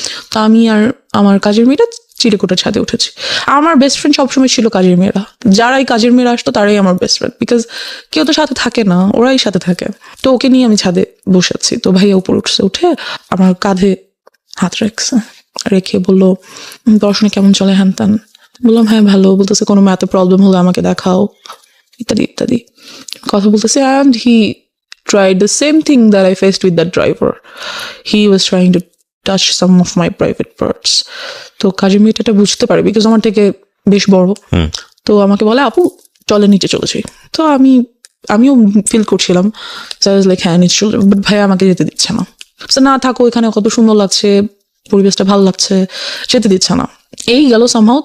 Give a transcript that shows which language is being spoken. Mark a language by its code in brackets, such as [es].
[bn] তো আমি আর আমার কাজের মেয়েটা চিলেকোঠার ছাদে উঠেছি। আমার বেস্ট ফ্রেন্ড সবসময় ছিল কাজের মেয়েরা, যারাই কাজের মেয়েরা আসতো তারাই আমার বেস্ট ফ্রেন্ড, বিকজ কেউ তো সাথে থাকে না, ওরাই সাথে থাকে। তো ওকে নিয়ে আমি ছাদে বসেছি, তো ভাইয়া উপরে উঠছে, উঠে আমার কাঁধে হাত রেখে বললো পড়াশোনা কেমন চলে হ্যান ত্যান। বললাম হ্যাঁ ভালো। বলতেছে কোনো ম্যাথে প্রবলেম হলে আমাকে দেখাও, ইত্যাদি ইত্যাদি কথা বলতেছে। [en] And he tried the same thing that I faced with that driver. He was trying to touch some of my private parts. [bn] তো কাজের মেয়েটা এটা বুঝতে পারে, বিকজ আমার থেকে বেশ বড়। তো আমাকে বলে আপু চলে নিচে চলেছি। তো আমিও ফিল করছিলাম লাইক হ্যাঁ নিচে চলে, বাট ভাইয়া আমাকে যেতে দিচ্ছে না। না থাকো, এখানে কত সুন্দর লাগছে, পরিবেশটা ভালো লাগছে, যেতে দিচ্ছে না। এই গেল সামহাও।